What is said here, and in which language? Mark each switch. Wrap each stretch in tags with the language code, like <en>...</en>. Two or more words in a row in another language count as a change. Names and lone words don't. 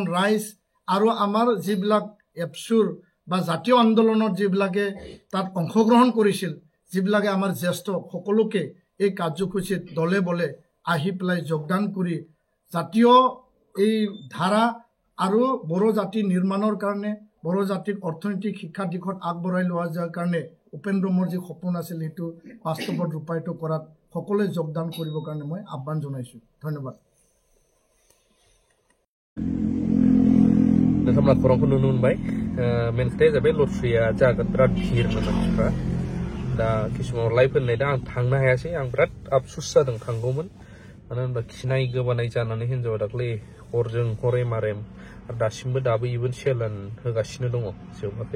<as>ৰাইজ আৰু আমাৰ যিবিলাক এপছুৰ বা জাতীয় আন্দোলনত যিবিলাকে তাত অংশগ্ৰহণ কৰিছিল যিবিলাকে আমাৰ জ্যেষ্ঠ সকলোকে এই কাৰ্যসূচীত দলে বলে আহি পেলাই যোগদান কৰি জাতীয় এই ধাৰা আৰু বড়ো জাতি নিৰ্মাণৰ কাৰণে বড়ো জাতিক অৰ্থনৈতিক শিক্ষা দিশত আগবঢ়াই লোৱা যোৱাৰ কাৰণে উপেন্দ্ৰমৰ যি সপোন আছিল সেইটো বাস্তৱত ৰূপায়িত কৰাত সকলোৱে যোগদান কৰিবৰ কাৰণে মই আহ্বান জনাইছো ধন্যবাদ</as> <brx>नोंथांमोना खौरांखौ नुनो मोनबाय मेन खोथाया जाबाय लट्रिया जागोन बिराद भिरमोन मानसिफ्रा दा किसुमानाव लाइभ होननाय दा आं थांनो हायासै आं बिराद आफसुस जादों थांगौमोन मानो होनबा खिनाय गोबानाय जानानै हिन्जावा दाख्लै हरजों हरे मारेम आरो दाबो इभेन सेलान होगासिनो दङ जोबाखै</brx>